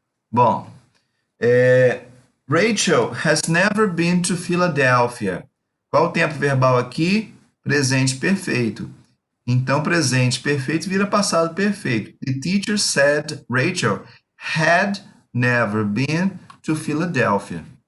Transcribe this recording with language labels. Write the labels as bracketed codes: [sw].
[pt] Bom, [en] Rachel has never been to Philadelphia. [pt] Qual o tempo verbal aqui? Presente perfeito. Então, presente perfeito vira passado perfeito. [en] The teacher said Rachel had never been to Philadelphia.